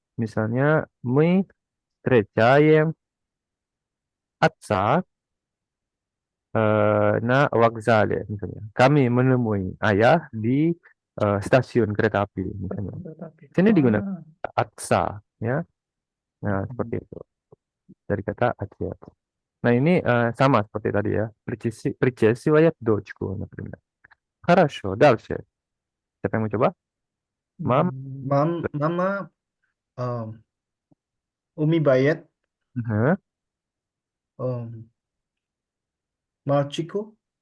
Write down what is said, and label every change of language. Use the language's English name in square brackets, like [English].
[Indonesian] Misalnya [Russian] мы встречаем отца на вокзале, [Indonesian] misalnya. Kami menemui ayah di stasiun kereta api, misalnya. Sini digunakan atsa, ya. Nah, seperti itu. Dari kata acet. Nah, ini sama seperti tadi ya. [Russian] Причесывает дочку, например. Хорошо, дальше. [Indonesian] Siapa yang mau coba? [Russian] Mama умывает мальчику.